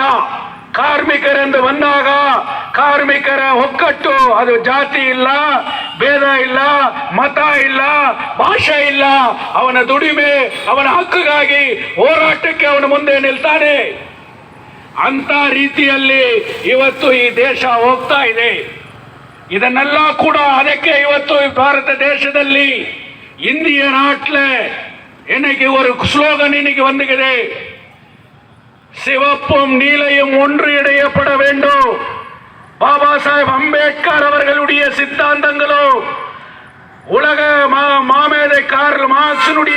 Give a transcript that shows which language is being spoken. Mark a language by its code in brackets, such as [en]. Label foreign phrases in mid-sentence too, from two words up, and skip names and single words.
[kn] ಕಾರ್ಮಿಕರೆಂದು ಬಂದಾಗ ಕಾರ್ಮಿಕರ ಒಕ್ಕಟ್ಟು, ಅದು ಜಾತಿ ಇಲ್ಲ, ಭೇದ ಇಲ್ಲ, ಮತ ಇಲ್ಲ, ಭಾಷೆ ಇಲ್ಲ. ಅವನ ದುಡಿಮೆ, ಅವನ ಹಕ್ಕಿಗಾಗಿ ಹೋರಾಟಕ್ಕೆ ಅವನು ಮುಂದೆ ನಿಲ್ತಾನೆ. ಅಂತ ರೀತಿಯಲ್ಲಿ ಇವತ್ತು ಈ ದೇಶ ಹೋಗ್ತಾ ಇದೆ. ಇದನ್ನೆಲ್ಲ ಕೂಡ ಅದಕ್ಕೆ ಇವತ್ತು ಭಾರತ ದೇಶದಲ್ಲಿ [ta] இந்திய நாட்டில் இன்னைக்கு ஒரு ஸ்லோகன் இன்னைக்கு வந்துಗಿದೆ. சிவப்பும் நீலையும் ஒன்று இணையப்பட வேண்டும். பாபா சாஹேப் அம்பேத்கர் அவர்களுடைய சித்தாந்தங்களோ, உலக மாமேதை கார்ல் மார்க்ஸினுடைய